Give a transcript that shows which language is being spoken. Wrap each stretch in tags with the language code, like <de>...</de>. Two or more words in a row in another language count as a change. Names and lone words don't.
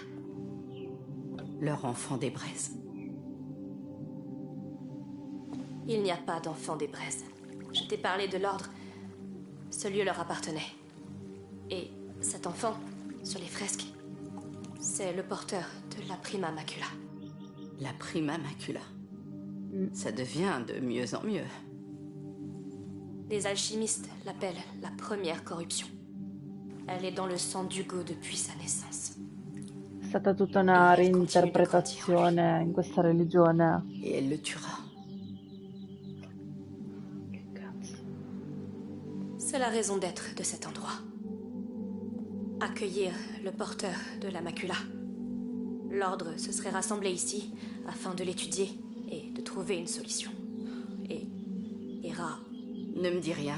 <fr>Leur enfant des braises. Il n'y a pas d'enfant des braises. Je t'ai parlé de l'ordre. Ce lieu leur appartenait. Et cet enfant, sur les fresques, c'est le porteur de la prima macula. La prima macula. Ça devient de mieux en mieux. Les alchimistes l'appellent la première corruption. Elle est dans le sang d'Hugo depuis sa naissance.</fr> <it>È stata tutta una reinterpretazione in questa religione.</it> <fr>Et elle le tuera.</fr> <it>Che cazzo.</it> <fr>C'est la raison d'être de cet endroit. Accueillir le porteur de la macula. L'ordre se serait rassemblé ici afin de l'étudier et de trouver une solution. Et Hera, Ne me dis rien.</fr>